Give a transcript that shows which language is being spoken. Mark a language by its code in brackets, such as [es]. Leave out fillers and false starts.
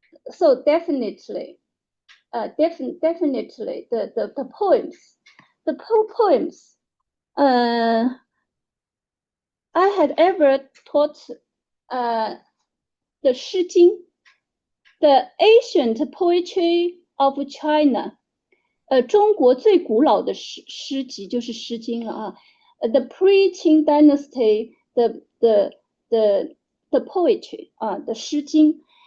[en] So definitely, definitely the poems, the poems. I had ever taught the 诗经, the ancient poetry of China. [zh] 中国最古老的诗集就是《诗经》了啊。 [en] The pre-Qing dynasty, the poetry, 的诗经.